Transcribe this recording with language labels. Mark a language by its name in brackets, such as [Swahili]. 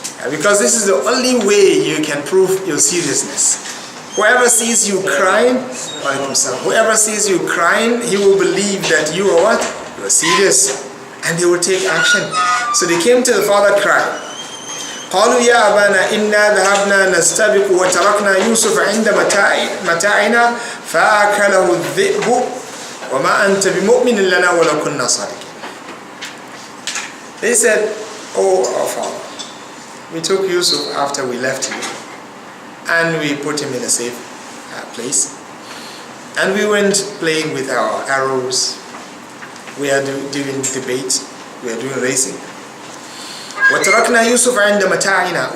[English] Because this is the only way you can prove your seriousness. Whoever sees you crying, whoever sees you crying, he will believe that you are what? You are serious. And they will take action. So they came to the father crying. [Arabic] قالوا يا أبانا إنا ذهبنا نستبق وتركنا يوسف عند متاعنا فأكله الذئب وما أنت بمؤمن لنا ولو كنا صادقين. [English] They said, "Oh our father, We took Yusuf after we left him, and we put him in a safe place. And we went playing with our arrows. We are doing debate. We are doing racing. [Arabic] وَتَرَكْنَا يُوسُفَ عِنْدَ مَتَاعِنَا.